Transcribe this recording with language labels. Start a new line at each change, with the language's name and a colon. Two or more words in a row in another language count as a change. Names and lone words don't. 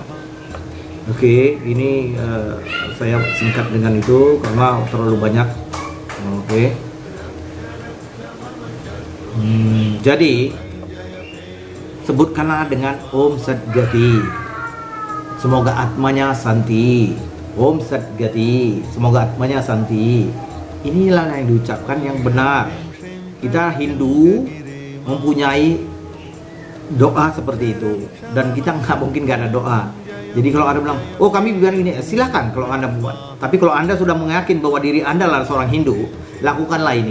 Indonesian: Oke, ini saya singkat dengan itu karena terlalu banyak. Oke. Jadi sebutkanlah dengan Om Sadgati, semoga atmanya santi. Om Sadgati, semoga atmanya santi. Inilah yang diucapkan yang benar. Kita Hindu mempunyai doa seperti itu, dan kita nggak mungkin nggak ada doa. Jadi kalau Anda bilang, oh kami biar ini, silahkan kalau Anda buat. Tapi kalau Anda sudah meyakin bahwa diri Anda adalah seorang Hindu, lakukanlah ini.